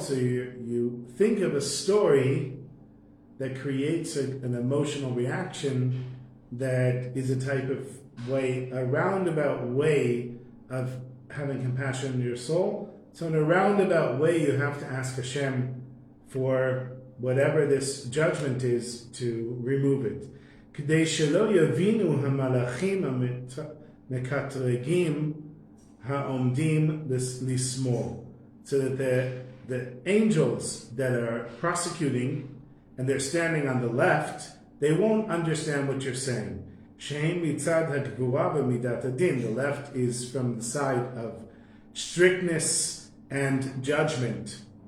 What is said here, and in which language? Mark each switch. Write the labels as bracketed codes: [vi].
[en] So you think of a story that creates an emotional reaction that is a type of way, a roundabout way of having compassion in your soul. So in a roundabout way, you have to ask Hashem for whatever this judgment is to remove it. [he] כדי שלא יבינו המלאכים המקטרגים העומדים לשמאל. [en] So that the angels that are prosecuting and they're standing on the left, they won't understand what you're saying. [he] Shehem mitzad hagvura v'midat hadin. [en] The left is from the side of strictness and judgment.